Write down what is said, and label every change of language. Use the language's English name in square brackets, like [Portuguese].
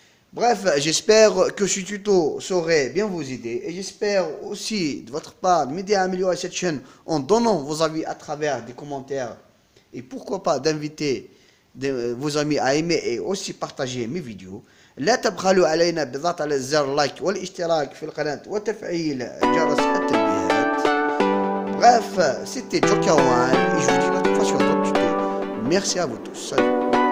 [French] Bref, j'espère que ce tuto saurait bien vous aider et j'espère aussi de votre part de m'aider à améliorer cette chaîne en donnant vos avis à travers des commentaires et pourquoi pas d'inviter vos amis à aimer et aussi partager mes vidéos. [Arabic] لا تبخلوا علينا بالضغط على زر لايك والاشتراك في القناة وتفعيل جرس التنبيهات. [French] Bref, c'était Joker One et je vous dis à la prochaine fois sur d'autres tutos. Merci à vous tous. Salut.